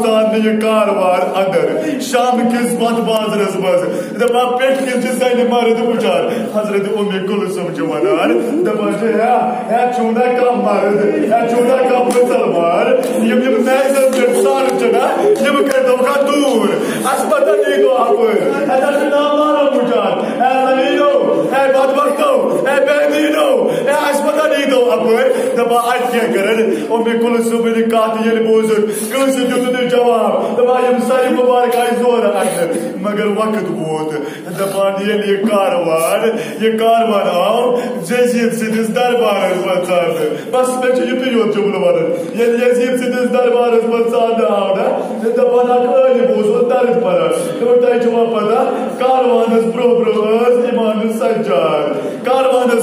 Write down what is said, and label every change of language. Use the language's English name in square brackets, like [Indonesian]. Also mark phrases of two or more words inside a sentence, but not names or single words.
[Kashmiri] ژاننہٕ یہِ کاروان اندر شام کِس وتھ بازرس منٛز دپان پٮ۪ٹھ کِنۍ چھِ زنہِ مرد وٕچھان حضرت کُلثوم چھِ ونان دپان چھِ ہے چھُو نا کانٛہہ مرد ہے چھُو نا کانٛہہ مُسلمان یِم میزن پٮ۪ٹھ سر چھِ نا یِم کٔرۍتوکھا دوٗر اَسہِ پتہ نیٖتو اپٲرۍ اتٮ۪ن چھِ نامعلوم وٕچھان ہے زمیٖنو ہے بدبختو ہے بے دیٖنو ہے اَسہِ پتہ نیٖتو اپر دپا ات کیا کرن ام کلثوم کات یل بوزن کنس دیت جواب دپا یم ساری مبارک آئی زور اٹھ مگر وقت ووت دپان یل یہ کاروان آو یزید سندس دربارس مز ژانہ بس مے یتھے یوت جملہ ونن یل یزید سندس دربارس مز ژانہ آو نا دپان اک عالم اوس درد پران تۄہہِ چھوا پتہ کاروانس برٛونٛہہ برٛونٛہہ ٲس اِمام سجاد کاروانس